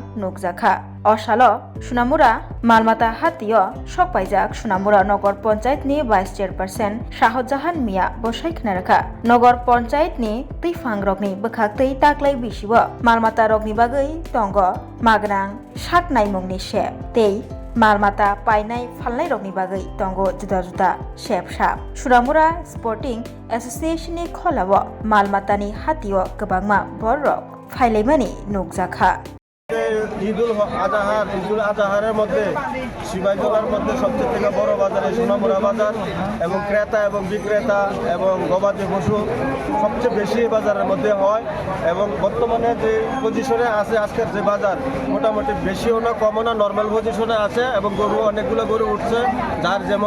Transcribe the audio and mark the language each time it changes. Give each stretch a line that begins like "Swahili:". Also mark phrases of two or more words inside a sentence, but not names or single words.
Kok Borok: Nukjakha Oshalo Shunamura Malmata Hatio Shokpaijak Shunamura Nogor Panchayat ni
English: Vice Chairperson
Kok Borok: Shahjahan Mia Boshaikna Rakha Nogor Panchayat ni Tifang Rokni Bekhak Tei Taklai Bishibo Malmata Rokni Bagai Tongo Magnang Shaknai Mungni Shep Tei Malmata Painai Phalnai Rokni Bagai Tongo Juda Shep Shap Shunamura Sporting Association Kholabo Malmatani Hatio Kabangma Borok Phailaimani Nukjakha
Bangla: ঈদুল আজহারের মধ্যে শিবাজলার মধ্যে সবচেয়ে থেকে বড় বাজার সোনামুড়া বাজার এবং ক্রেতা এবং বিক্রেতা এবং গবাদি পশু সবচেয়ে বেশি বাজারের মধ্যে হয় এবং বর্তমানে যে পজিশনে আছে আজকের যে বাজার মোটামুটি বেশিও না কমও না নর্মাল পজিশনে আছে এবং গরু অনেকগুলো গরু উঠছে যার যেমন